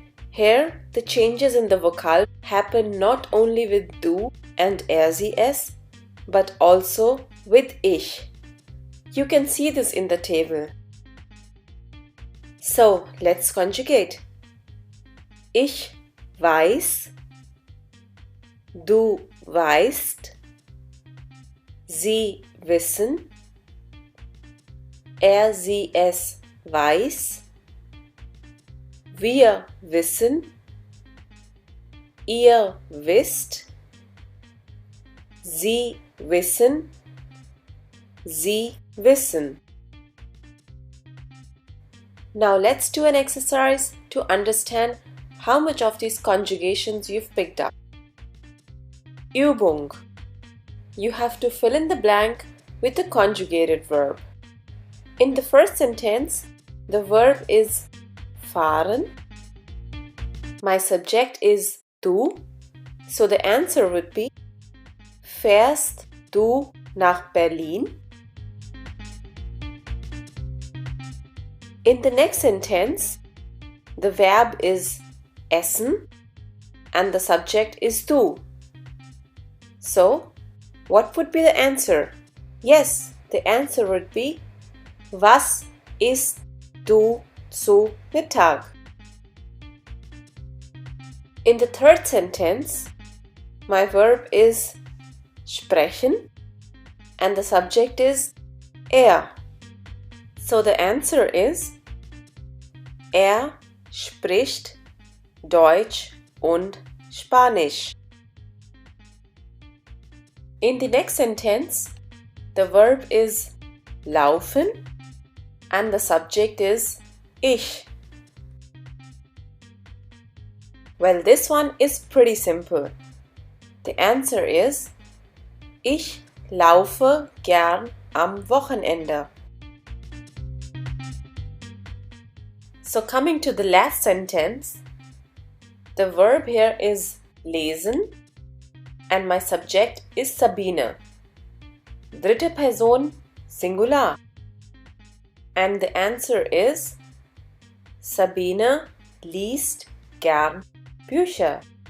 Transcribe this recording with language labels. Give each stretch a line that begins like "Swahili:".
English: Here, the changes in the vocal happen not only with du and sie es, but also with ich. You can see this in the table. So, let's conjugate.
German: Ich weiß, du weißt, sie wissen, sie es weiß, wir wissen, ihr wisst, sie wissen, sie wissen.
English: Now let's do an exercise to understand how much of these conjugations you've picked up. Übung. You have to fill in the blank with a conjugated verb. In the first sentence, the verb is fahren. My subject is du, so the answer would be
German: fährst du nach Berlin?
English: In the next sentence, the verb is essen and the subject is du. So, what would be the answer? Yes, the answer would be
German: was isst du zu Mittag?
English: In the third sentence, my verb is sprechen and the subject is er. So the answer is
German: spricht Deutsch und Spanisch.
English: In the next sentence, the verb is laufen and the subject is ich. Well, this one is pretty simple. The answer is
German: ich laufe gern am Wochenende.
English: So coming to the last sentence, the verb here is lesen and my subject is Sabine.
German: Dritte Person Singular.
English: And the answer is
German: Sabine liest gern Bücher.